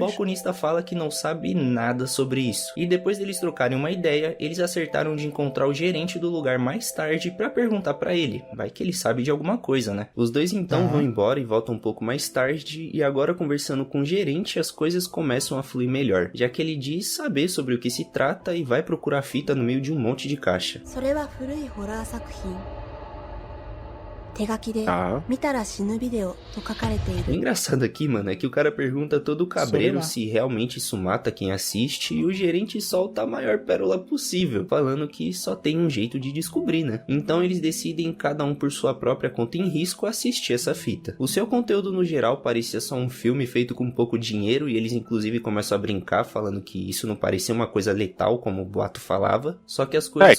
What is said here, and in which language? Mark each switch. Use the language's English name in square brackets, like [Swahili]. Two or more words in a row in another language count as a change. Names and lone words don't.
[Portuguese] balconista fala que não sabe nada sobre isso. E depois deles trocarem uma ideia, eles acertaram de encontrar o gerente do lugar mais tarde pra perguntar pra ele. Vai que ele sabe de alguma coisa, né? Os dois então vão embora e voltam um pouco mais tarde, e agora conversando com o gerente, as coisas começam a fluir melhor, já que ele diz saber sobre o que se trata e vai procurar a fita no meio de um monte de caixa. [Japanese] それは古いホラー作品手書きで [Portuguese] Tá. [Japanese] 見たら死ぬビデオと書かれてい [Portuguese] O [Japanese] る [Portuguese] engraçado aqui, mano, é que o cara pergunta todo cabreiro Sobre lá. se realmente isso mata quem assiste, e o gerente solta a maior pérola possível, falando que só tem um jeito de descobrir, né? Então eles decidem, cada um por sua própria conta em risco, assistir essa fita. O seu conteúdo no geral parecia só um filme feito com pouco dinheiro, e eles inclusive começam a brincar, falando que isso não parecia uma coisa letal, como o boato falava, só que as coisas